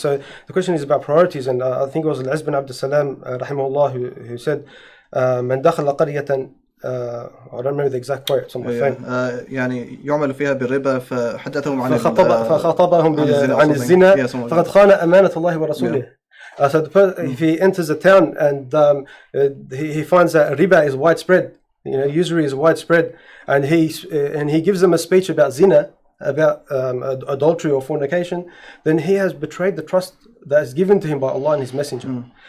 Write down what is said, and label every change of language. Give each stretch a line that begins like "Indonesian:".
English: So the question is about priorities, and I think it was Al-Izz bin Abd Salam rahimahullah who said,
Arabic: "Man dakhala qaryatan."
English: I don't remember the exact quote. It's on my phone.
Arabic: يعني يعمل فيها بالربا فحدثهم عن فخاطبهم عن الزنا فقد خان أمانة الله ورسوله.
English: So if he enters a town and he finds that riba is widespread, usury is widespread, and he gives them a speech about zina, about adultery or fornication, then he has betrayed the trust that is given to him by Allah and His Messenger.